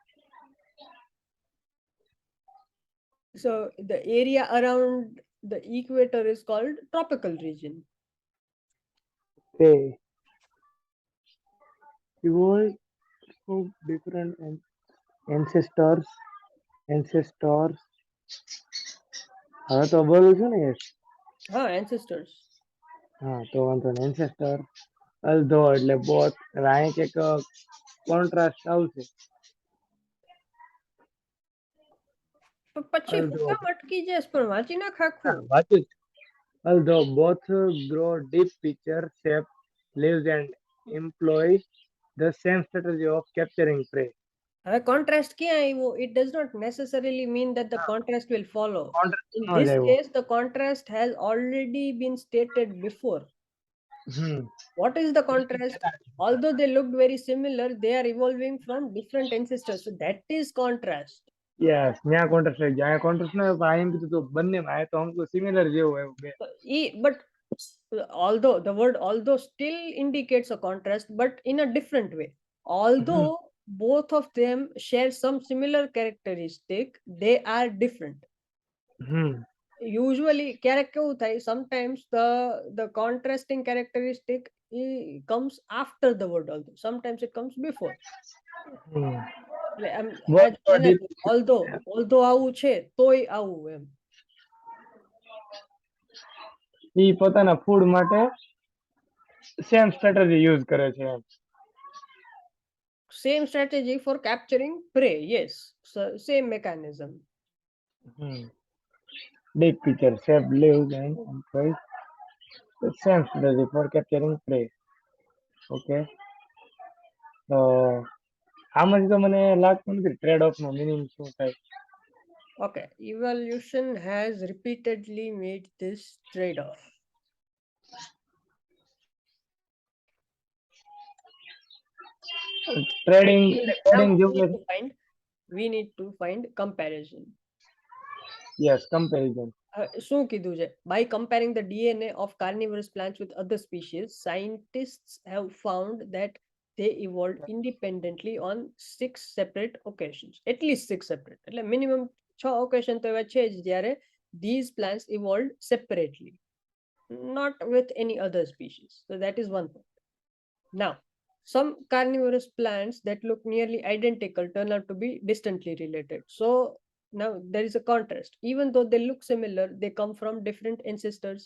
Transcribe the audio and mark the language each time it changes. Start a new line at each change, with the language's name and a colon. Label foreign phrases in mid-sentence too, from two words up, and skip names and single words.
English: So the area around the equator is called tropical region. Okay. Evolved so different ancestors.
Gujarati: હવે તો બોલું છું ને.
English: Ancestors.
Gujarati: તો વાંધો ને ancestor. અલ્ધો એટલે both. રાય કે કોન્ટ્રાસ્ટ આવશે. પછી કેમ અટકી જઈશ પણ વાંચી નાખ આખું. વાંચું.
English: Although both grow deep picture shape leaves and employ the same strategy of capturing prey.
Gujarati: હવે contrast ક્યાં આવ્યો?
English: It does not necessarily mean that the contrast will follow. In this case, the contrast has already been stated before. What is the contrast? Although they looked very similar, they are evolving from different ancestors. So that is contrast.
Gujarati: યસ ત્યાં કોન્ટ્રાસ્ટ લઈ ગયા, અહીંયા કોન્ટ્રાસ્ટ ના આવ્યો, પણ એમ કીધું તો બંનેમાં આ તો અમુક સિમિલર જેવું આવ્યું બે.
English: But although the word although still indicates a contrast, but in a different way. Although both of them share some similar characteristic, they are different.
Gujarati: Usually ક્યારેક કેવું થાય,
English: sometimes the contrasting characteristic comes after the word although, sometimes it comes before.
Gujarati: એટલે આમ આ
English: generally, although
Gujarati: આવું છે તોય આવું એમ. ઈ પોતાના ફૂડ માટે
English: same strategy use
Gujarati: કરે છે એમ.
English: Same strategy for capturing prey, yes. So, same mechanism. Big picture, shape lives and employs the same strategy for capturing prey. Okay.
Gujarati: તો આમાં તો મને લાગતું નથી
English: trade off
Gujarati: નો મિનિંગ શું થાય.
English: Okay, evolution has repeatedly made this trade-off.
Gujarati: ટ્રેડિંગ
English: Now
Gujarati: જેવું
English: we need to find comparison. Yes, comparison.
Gujarati: શું કીધું છે?
English: By comparing the DNA of carnivorous plants with other species, scientists have found that they evolved independently on 6 separate occasions. At least 6 separate. એટલે minimum 6 occasion
Gujarati: તો એવા છે જ જ્યારે
English: these plants evolved separately, not with any other species. So that is one point. Now, some carnivorous plants that look nearly identical turn out to be distantly related. So now there is a contrast. Even though they look similar, they come from different ancestors.